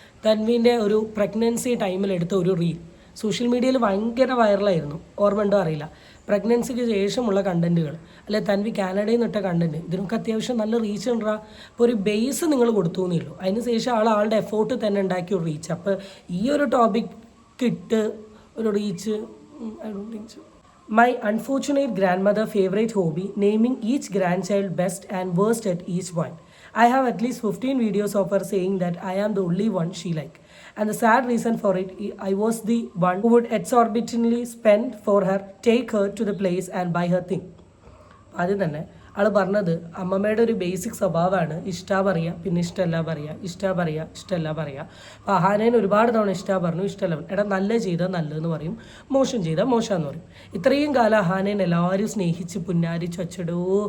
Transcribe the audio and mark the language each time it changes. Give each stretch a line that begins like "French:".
Malayalam: തൻവീൻ്റെ ഒരു പ്രഗ്നൻസി ടൈമിലെടുത്ത ഒരു reel social മീഡിയയിൽ ഭയങ്കര വൈറലായിരുന്നു. ഓർമ്മയുണ്ടോ അറിയില്ല. പ്രഗ്നൻസിക്ക് ശേഷമുള്ള കണ്ടൻറ്റുകൾ, തൻവി കാനഡയിൽ നിന്ന് ഇട്ട കണ്ടൻറ്റ്, ഇതിനൊക്കെ അത്യാവശ്യം നല്ല റീച്ച് ഉണ്ടാ. അപ്പോൾ ഒരു ബേസ് നിങ്ങൾ കൊടുത്തു എന്നേ ഉള്ളൂ. അതിന് ശേഷം ആളുടെ എഫോർട്ട് തന്നെ ഉണ്ടാക്കിയ ഒരു റീച്ച്. അപ്പോൾ ഈ ഒരു ടോപ്പിക്ക് ഇട്ട് ഒരു reach
English: I don't think so. My unfortunate grandmother favorite hobby, naming each grandchild best and worst at each one. I have at least 15 videos of her saying that I am the only one she like. And the sad reason for it, I was the one who would exorbitantly spend for her, take her to the place and buy her thing.
Malayalam: ആദ്യം തന്നെ ആൾ പറഞ്ഞത് അമ്മമ്മയുടെ ഒരു basic സ്വഭാവമാണ് ഇഷ്ട പറയുക, പിന്നെ ഇഷ്ടമല്ല പറയുക, ഇഷ്ട പറയുക, ഇഷ്ടമല്ല പറയുക. അപ്പോൾ അഹാനേനെ ഒരുപാട് തവണ ഇഷ്ട പറഞ്ഞു, ഇഷ്ടമല്ല. എടാ നല്ല ചെയ്താൽ നല്ലതെന്ന് പറയും, മോശം ചെയ്താൽ മോശമെന്ന് പറയും. ഇത്രയും കാലം അഹാനേനെ എല്ലാവരും സ്നേഹിച്ച് പുന്നാരിച്ചു വച്ചടോ.